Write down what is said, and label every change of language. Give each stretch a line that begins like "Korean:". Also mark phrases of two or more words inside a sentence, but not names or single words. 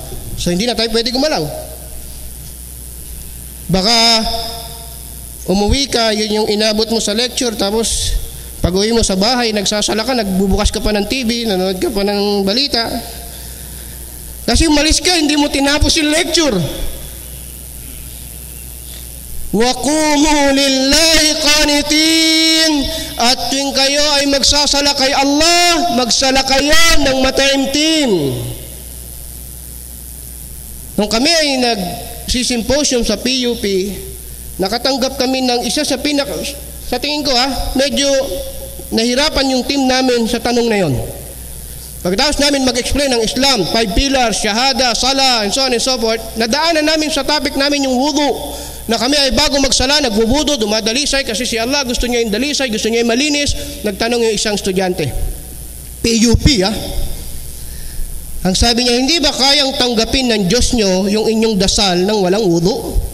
Filipino: So hindi na tayo pwede gumalaw. Baka umuwi ka, yun yung inabot mo sa lecture, tapos pag uwi mo sa bahay, nagsasala ka, nagbubukas ka pa ng TV, nanonood ka pa ng balita. Kasi umalis ka, hindi mo tinapos yung lecture.
Arabic: وقوموا لله قانتين,
Filipino: at tuwing kayo ay magsasala kay Allah, magsala kayo ng mataimtim. Nung kami ay nagsisymposium sa PUP, nakatanggap kami ng isa sa sa tingin ko medyo nahirapan yung team namin sa tanong na yon. Pagkatapos namin mag-explain ng Islam, 5 pillars, shahada, sala,
English: and so on and so forth,
Filipino: nadaanan namin sa topic namin yung wudu, na kami ay bago magsala, nagbubudo, dumadalisay kasi si Allah gusto niya yung dalisay, gusto niya yung malinis. Nagtanong yung isang estudyante, PUP ang sabi niya, hindi ba kayang tanggapin ng Diyos nyo yung inyong dasal nang walang wudu?